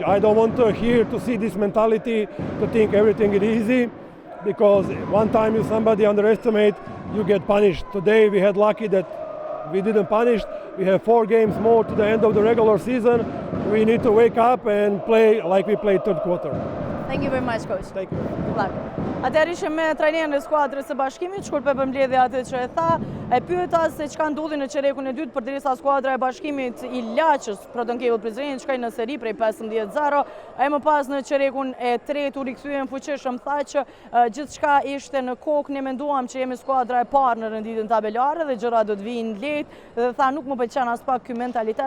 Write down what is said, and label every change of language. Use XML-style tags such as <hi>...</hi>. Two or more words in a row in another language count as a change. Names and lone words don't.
<en>I don't want to see this mentality to think everything is easy, because one time if somebody underestimate, you get punished. Today we had lucky that we didn't punish. We have 4 games more to the end of the regular season. We need to wake up and play like we played third quarter. Thank you very much, coach. Thank you. Good luck.</en> <sq>Atëherë ishim me trajnerin e skuadrës së Bashkimit, shkur për përmbledhja atë që e tha, e pyeta se çka ndodhi në çerekun e dytë përderisa skuadra e Bashkimit i laçës Proton Cable Prizreni shkoi në seri prej 15-0, ai më pas në çerekun e tretë u rikthyen fuqishëm, tha që gjithçka ishte në kokë, ne menduam që jemi skuadra e parë në renditjen tabelare dhe gjërat do të vijnë lehtë, dhe tha nuk më pëlqen as pak ky mentalitet.</sq>